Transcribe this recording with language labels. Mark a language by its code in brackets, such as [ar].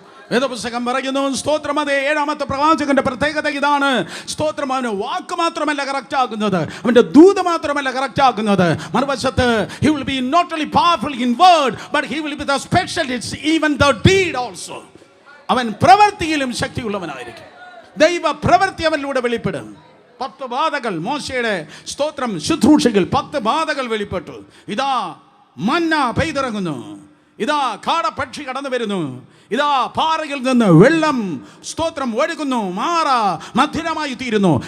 [ml] വേദപുസ്തകം പറയുന്നു, സ്തോത്രം, അതേ 7-ാമത്തെ പ്രവാചകന്റെ പ്രത്യേകത ഇതാണ്. സ്തോത്രം, അവന് വാക്ക് മാത്രമല്ല കറക്റ്റ് ആകുന്നത്, അവന്റെ ദൂത് മാത്രമല്ല കറക്റ്റ് ആകുന്നത്, മറുവശത്ത് [en] he will be not only powerful in word but he will be the specialist even the deed also. [ml] അവൻ പ്രവൃത്തിയിലും ശക്തിയുള്ളവനായിരിക്കും. ദൈവ പ്രവൃത്തി അവനിലൂടെ വെളിപ്പെടും. 10 ബാധകൾ മോശയുടെ സ്തോത്രം ശുശ്രൂഷയിൽ 10 ബാധകൾ വെളിപ്പെട്ടു. ഇതാ മന്ന പെയ്തിറങ്ങുന്നു, ഇതാ കാടപ്പക്ഷി കടന്നു വരുന്നു, ഇതാ പാറയിൽ നിന്ന് വെള്ളം സ്തോത്രം ഒഴുകുന്നു, മാറ മധുരമായി തീരുന്നു.